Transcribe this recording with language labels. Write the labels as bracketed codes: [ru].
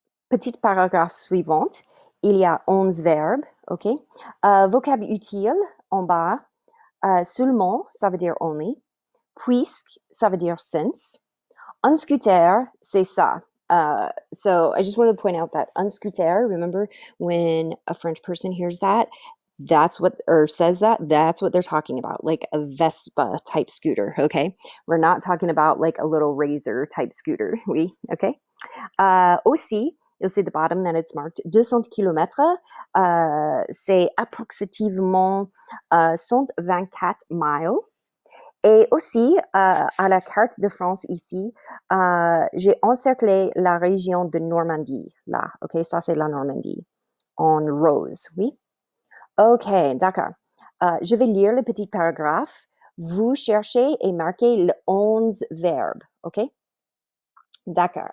[fr] Petite paragraphe suivante. Il y a 11 verbes, OK? Vocable utile en bas. Seulement, ça veut dire only. Puisque, ça veut dire since. Un scooter, c'est ça. [en] So I just wanted to point out that un scooter, remember when a French person hears that, that's what, or says that, that's what they're talking about, like a Vespa type scooter, okay? We're not talking about like a little Razor type scooter, oui, okay? Aussi, you'll see at the bottom that it's marked 200 km, [fr] c'est approximativement 124 miles. Et aussi, à la carte de France ici, j'ai encerclé la région de Normandie, là. OK, ça, c'est la Normandie. En rose, oui? OK, d'accord. Je vais lire le petit paragraphe. Vous cherchez et marquez le 11 verbes, OK? D'accord.